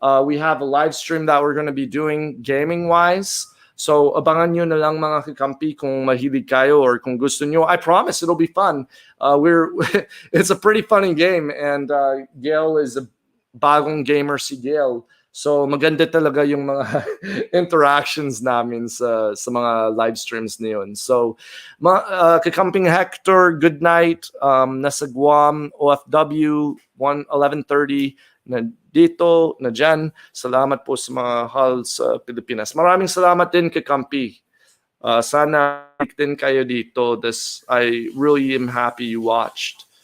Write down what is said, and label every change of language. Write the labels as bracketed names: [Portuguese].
[English] We have a live stream that we're going to be doing gaming-wise. [Filipino] So, abangan nyo na lang mga kakampi kung mahilig kayo or kung gusto nyo. [English] I promise it'll be fun. It's a pretty funny game, and Gail is a [Filipino] bagong gamer si Gail. So, maganda talaga yung mga interactions namin sa mga live streams niyon. [English] So, kakamping Hector, good night. [Filipino] Nasa Guam, OFW, 11:30. Na dito, na dyan. Salamat po sa mga hall sa Pilipinas. Maraming salamat din kay Kampi. Sana din kayo dito. [English] I really am happy you watched.